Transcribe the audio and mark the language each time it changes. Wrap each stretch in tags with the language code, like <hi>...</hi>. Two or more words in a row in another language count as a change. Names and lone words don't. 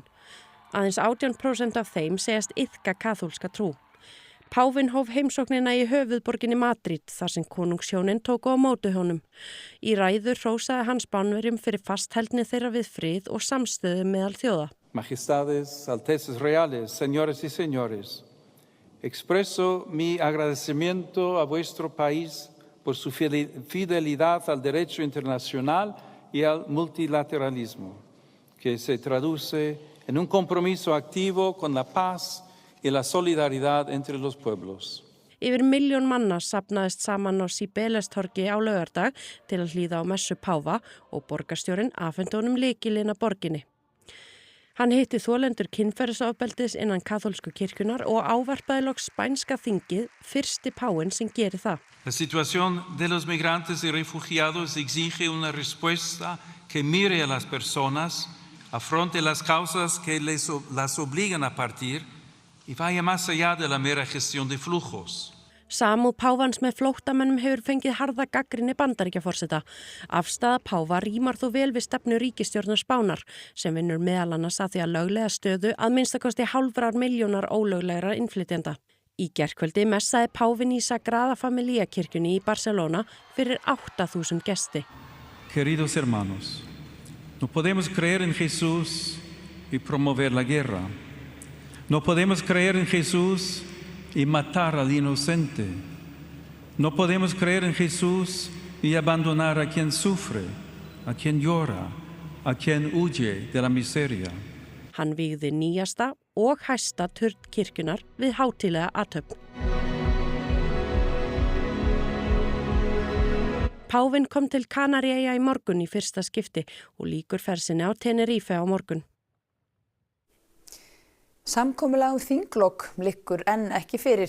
<is>Aðeins 18% af þeim segjast iðka kaþólska trú. Páfinn hóf heimsóknina í höfuðborginni Madrid þar sem konungshjónin tóku á móti honum. Í ræðu hrósaði hann Spánverjum fyrir fastheldni þeirra við frið og samstöðu meðal þjóða.</is> <es>Majestades, altezas reales, señores y señores, expreso mi agradecimiento a vuestro país por su fidelidad al derecho internacional y al multilateralismo, que se traduce en un compromiso activo con la paz y la solidaridad entre los pueblos.</es> <is>Yfir 1 milljón manna safnaðist saman á Síbelestorgi á laugardag til að hlýða á messu Páfa og borgarstjórinn afhenti honum lykilinn að borginni. Hann hitti þolendur kynferðisofbeldis innan kaþólsku kirkjunnar og ávarpaði loks spænska þingið, fyrsti páfinn sem gerir það.</is> <es>La situación de los migrantes y refugiados exige una respuesta que mire a las personas, afronte las causas que las obligan a partir y vaya más allá de la mera gestión de flujos.</es> <is>Samúð páfans með flóttamönnum hefur fengið harða gagnrýni Bandaríkjaforseta. Afstaða páfa rímar þó vel við stefnu ríkisstjórnar Spánar sem vinnur meðal annars að því að löglega stöðu að minnstakosti 0,5 milljónar ólöglegra innflytjenda. Í gærkvöldi messaði páfinn í Sagrada Familia kirkjunni í Barcelona fyrir 8.000 gesti.</is> <es>Queridos hermanos, no podemos creer en Jesús y promover la guerra. No podemos creer en Jesús y matar al inocente. No podemos creer en Jesús y abandonar a quien sufre, a quien llora, a quien huye de la miseria.</es> <is>Hann vígði nýjasta og hæsta turn kirkjunar við hátíðlega athöfn. Páfinn kom til Kanaríeyja í morgun í fyrsta skipti og lýkur ferð sinni á Tenerife á morgun. Samkomulag þinglok liggur enn ekki fyrir.</is>